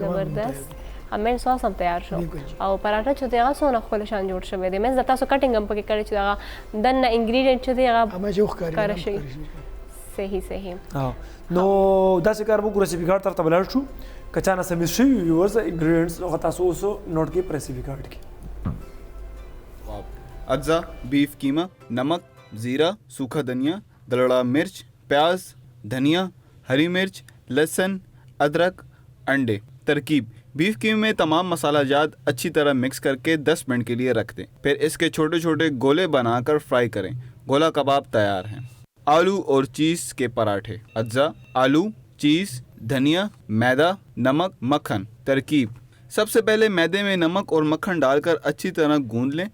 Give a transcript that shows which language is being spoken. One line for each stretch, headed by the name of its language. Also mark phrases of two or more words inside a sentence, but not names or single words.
Pashto: زبردست امین ساس هم تیار شو او پراټه چې دی هغه څونه ښکلی شان جوړ شوی دی منځ د تاسو کټینګ هم پکې کړی چې هغه دننه انګریډینټ چې دی هغه ښکاره شي صحیح نو داسې کار موږ ریسیپي کارت طرف ته ولاړ شو که چا نه سمیز شوي ویورز انګریډینټس هغه تاسو اوس نوٹ کړئ په ریسیپي کارت کې
Urdu: اجزا بیف قیمہ نمک زیرہ سوکھا دھنیا دلڑا مرچ پیاز دھنیا ہری مرچ لہسن ادرک انڈے ترکیب بیف قیمے میں تمام مصالحہ جات اچھی طرح مکس کرکے 10 منٹ کے لیے رکھ دیں پھر اس کے چھوٹے چھوٹے گولے بنا کر فرائی کریں گولا کباب تیار ہیں آلو اور چیز کے پراٹھے اجزا آلو چیز دھنیا میدہ نمک مکھن ترکیب سب سے پہلے میدے میں نمک اور مکھن ڈال کر اچھی طرح گوندھ لیں.